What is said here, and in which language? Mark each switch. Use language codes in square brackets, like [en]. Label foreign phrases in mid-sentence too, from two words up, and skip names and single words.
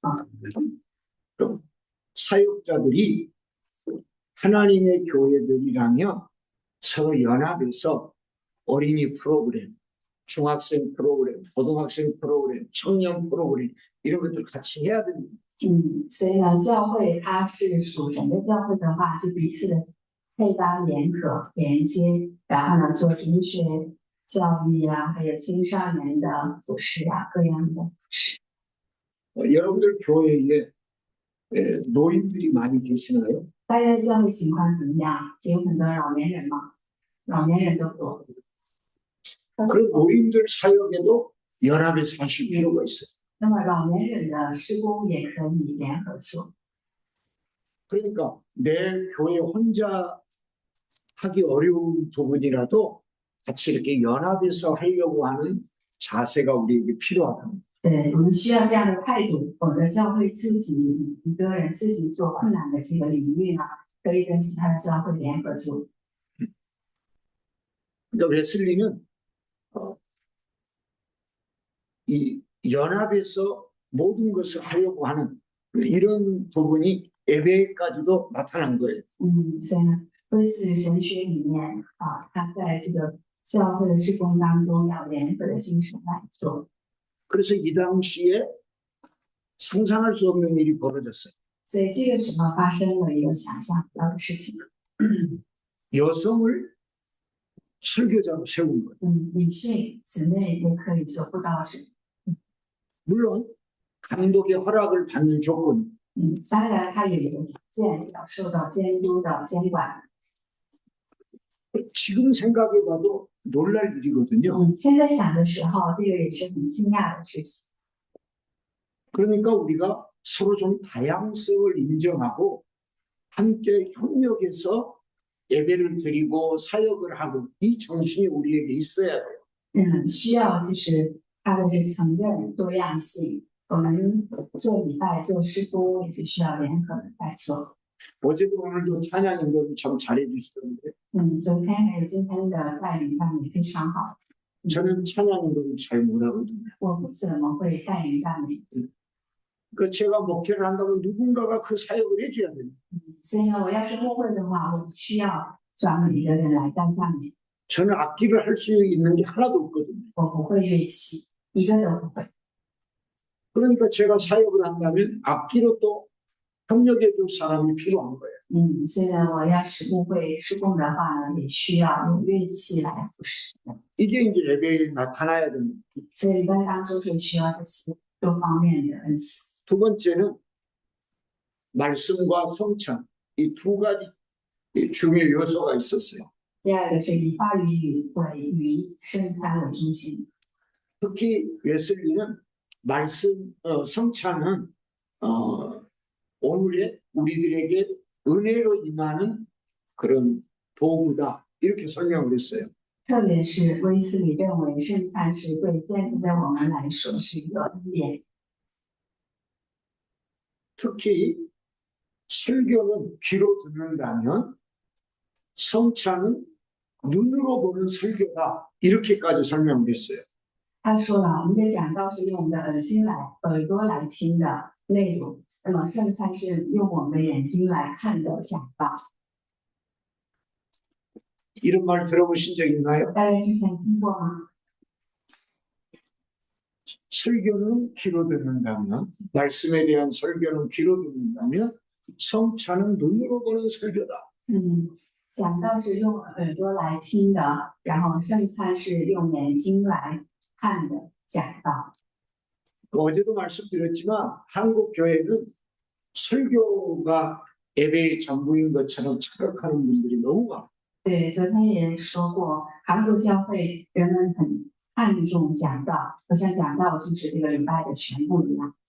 [ko] 사역자들이 하나님의 교회들이라면 서로 연합해서 어린이 프로그램, 중학생 프로그램, 고등학생 프로그램, 청년 프로그램 이런 것들 같이 해야 됩니다. [zh] 所以呢，教会它是属神的教会的话，就彼此的配搭、联合、连接，然后呢，做神学教育啊，还有青少年的服饰啊，各样的服饰。 [ko] 여러분들 교회에 노인들이 많이 계시나요? [zh] 大家的教会情况怎么样？有很多老年人吗？老年人都多。 [ko] 그런 노인들 사역에도 연합해서 하실 필요가 있어요. [zh] 那么老年人的施工也可以联合做。 [ko] 그러니까 내 교회 혼자 하기 어려운 부분이라도 같이 이렇게 연합해서 하려고 하는 자세가 우리에게 필요하다. [zh] 对，我们需要这样的态度，否则教会自己一个人自己做困难的这个领域呢，可以跟其他的教会联合做。 [ko] 그러니까 웨슬리는 이 연합해서 모든 것을 하려고 하는 이런 부분이 예배까지도 나타난 거예요. [zh] 所以呢，威斯神学里面啊，他在这个教会的施工当中要联合的精神来做。 [ko] 그래서 이 당시에 상상할 수 없는 일이 벌어졌어요. [zh] 所以这个时候发生了一个想象不到的事情。 [ko] 여성을 설교자로 세운 거예요. [zh] 女性姊妹也可以做布道者。 [ko] 물론 감독의 허락을 받는 조건. [zh] 当然他有一个条件，要受到监督的监管。 [ko] 지금 생각해봐도 놀랄 일이거든요. [zh] 现在想的时候，这个也是很惊讶的事情。 [ko] 그러니까 우리가 서로 좀 다양성을 인정하고 함께 협력해서 예배를 드리고 사역을 하고 이 정신이 우리에게 있어야 돼요. [zh] 需要就是他的这承认多样性。我们做礼拜、做施工也是需要联合的来做。 [ko] 어제도 오늘도 찬양 인도를 참 잘해 주시던데 [zh] 昨天还有今天的带领赞美非常好。 [ko] 저는 찬양 인도를 잘 못하거든요. [zh] 我不怎么会带领赞美， [ko] 그 제가 목회를 한다면 누군가가 그 사역을 해줘야 돼요. [zh] 所以呢，我要是牧会的话，我需要专门一个人来带赞美。 [ko] 저는 악기를 할 수 있는 게 하나도 없거든요. [zh] 我不会乐器，一个都不会。 [ko] 그러니까 제가 사역을 한다면 악기로 또 협력해 줄 사람이 필요한 거예요. [zh] 所以呢，我要使牧会施工的话呢，也需要用乐器来服侍。 [ko] 이게 이제 예배에 나타나야 됩니다. [zh] 所以礼拜当中是需要这些多方面的恩赐。 [ko] 두 번째는 말씀과 성찬 이 두 가지 중요 요소가 있었어요. [zh] 第二个是以话语为以圣餐为中心。 [ko] 특히 웨슬리는 말씀 성찬은 오늘의 우리들에게 은혜로 임하는 그런 도구다 이렇게 설명을 했어요. [zh] 特别是威斯理认为圣餐是对现在的我们来说是一个恩典。 [ko] 특히 설교는 귀로 듣는다면 성찬은 눈으로 보는 설교다. 이렇게까지 설명을 했어요. [zh] 他说了，我们的讲道是用我们的耳朵来听的内容，那么圣餐是用我们的眼睛来看的讲道。 [ko] 이런 말 들어보신 적 있나요? [zh] 大家之前听过吗？ [ko] 설교는 귀로 듣는다면, 말씀에 대한 설교는 귀로 듣는다면, 성찬은 눈으로 보는 설교다. [zh] 讲道是用耳朵来听的，然后圣餐是用眼睛来看的讲道。 [ko] 어제도 말씀드렸지만 한국 교회는 설교가 예배의 전부인 것처럼 착각하는 분들이 너무 많아요. [zh] 对，昨天也说过，韩国教会人们很看重讲道，好像讲道就是这个礼拜的全部一样。